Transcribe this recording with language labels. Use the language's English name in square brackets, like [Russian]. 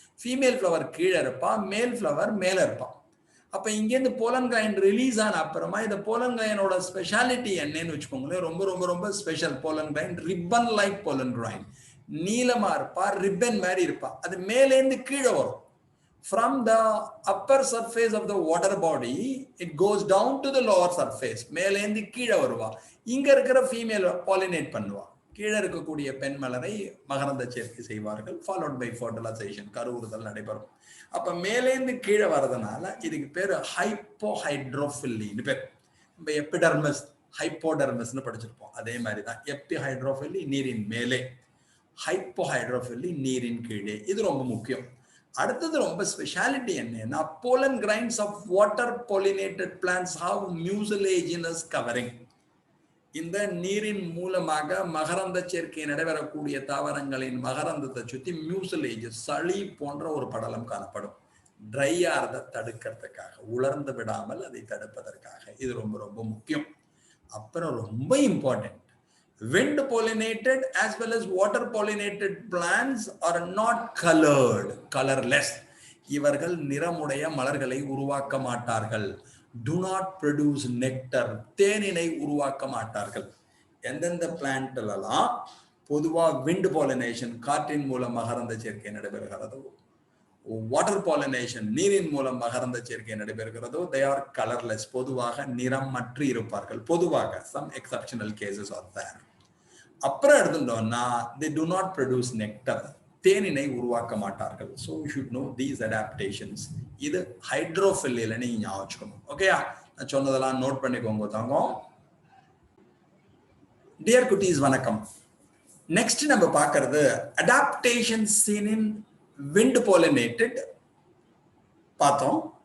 [Tamil] Female flower கீழே இருப்பா, மேல் ஃப்ளவர் மேல இருப்பா. அப்ப இங்கேருந்து போலன் கிரைன் ரிலீஸ் ஆன அப்புறமா இந்த போலன் கிரைனோட ஸ்பெஷாலிட்டி என்னன்னு வச்சுக்கோங்களேன், ரொம்ப ரொம்ப ரொம்ப special. Pollen grain ribbon like pollen grain, நீளமா இருப்பா, ரிப்பன் மாதிரி இருப்பா. அது மேலேந்து கீழே வரும். [English] From the upper surface of the water body it goes down to the lower surface. [Tamil] மேலேந்து கீழே வருவா. இங்க இருக்கிற ஃபீமேல் பாலினேட் பண்ணுவா, கீழே இருக்கக்கூடிய பெண் மலரை மகரந்த சேர்க்கை செய்வார்கள், [English] followed by fertilisation, [Tamil] கருவுறுதல் நடைபெறும். அப்ப மேலேந்து கீழே வர்றதுனால இதுக்கு பேரு ஹைப்போஹைட்ரோஃபில்லின்னு பேர். நம்ம எபிடர்மஸ் ஹைப்போடர்மஸ்னு படிச்சிருப்போம், அதே மாதிரிதான் எப்பி ஹைட்ரோஃபில்லி நீரின் மேலே, ஹைப்போஹைட்ரோஃபில்லி நீரின் கீழே. இது ரொம்ப முக்கியம். அடுத்தது ரொம்ப ஸ்பெஷாலிட்டி என்னன்னா, [English] Pollen grains of water pollinated plants have mucilaginous covering. [Tamil] இந்த நீரின் மூலமாக மகரந்த சேர்க்கை நடைபெறக்கூடிய தாவரங்களின் மகரந்தத்தை சுத்தி மியூசிலேஜ், சளி போன்ற ஒரு படலம் காணப்படும். ட்ரை ஆறதை தடுக்கிறதுக்காக, உலர்ந்து விடாமல் அதை தடுப்பதற்காக. இது ரொம்ப ரொம்ப முக்கியம். அப்புறம் ரொம்ப important, [English] wind pollinated as well as water pollinated plants are not colored, colorless. [Tamil] இவர்கள் நிறமுடைய மலர்களை உருவாக்க மாட்டார்கள். [English] do not produce nectar, [Tamil] தேனினை உருவாக்க மாட்டார்கள். எந்தெந்த பிளான்ட்லாம் பொதுவா wind pollination, காற்றின் மூலம் மகரந்த சேர்க்கை நடைபெறுகிறதோ, வாட்டர் பாலினேஷன் நீரின் மூலம் மகரந்த சேர்க்கை நடைபெறுகிறதோ, [English] they are colorless, [Tamil] பொதுவாக நிறமற்று இருப்பார்கள். [English] பொதுவாக some exceptional cases are there. [Tamil] அப்புறம் எடுத்துட்டோம்னா [English] they do not produce nectar, [Tamil] தேனினை உருவாக்க மாட்டார்கள். [English] so you should know these adaptations. [Tamil] இது ஹைட்ரோஃபில்லில நீங்க ஞாபகம் வச்சுக்கணும். ஓகேயா? நான் சொன்னதெல்லாம் நோட் பண்ணிக்கோங்க தாங்க. டியர் குட்டீஸ் வணக்கம். நெக்ஸ்ட் நம்ம பார்க்கிறது அடாப்டேஷன் சீன் இன் wind pollinated பார்த்தோம்.